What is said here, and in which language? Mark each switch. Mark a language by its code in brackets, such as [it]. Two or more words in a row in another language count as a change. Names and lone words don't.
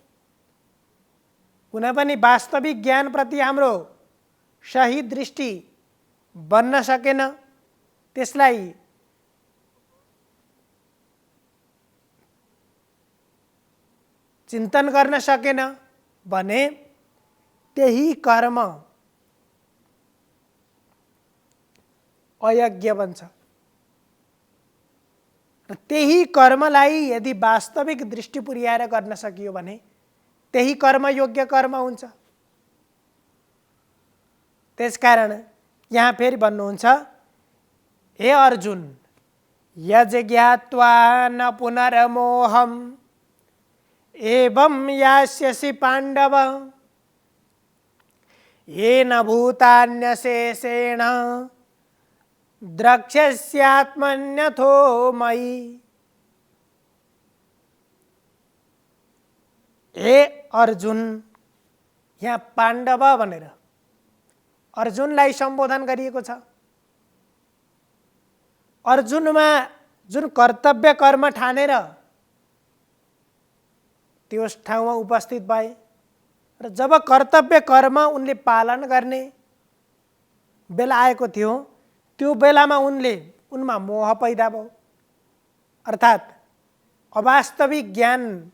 [ne] कुनै पनि वास्तविक ज्ञानप्रति हाम्रो सही दृष्टि बन्न सकेन, त्यसलाई चिन्तन गर्न सकेन भने त्यही कर्म अयोग्य बन्छ। र त्यही कर्मलाई यदि वास्तविक दृष्टि पुर्याएर गर्न सकियो भने त्यही कर्म योग्य कर्म हुन्छ। त्यसकारण यहाँ फेरि भन्नुहुन्छ, [sa] हे अर्जुन, यज ज्ञात्वा न पुनर्मोहम् एवं यास्यसि पाण्डव येन भूतान्यशेषेण द्रक्ष्यस्यात्मन्यथो मयि। [ne] हे अर्जुन, यहाँ पाण्डव भनेर अर्जुनलाई सम्बोधन गरिएको छ। अर्जुनमा जुन कर्तव्य कर्म ठानेर त्यस ठाउँमा उपस्थित भए र जब कर्तव्य कर्म उनले पालन गर्ने बेला आएको थियो, त्यो बेलामा उनमा मोह पैदा भयो, अर्थात् अवास्तविक ज्ञान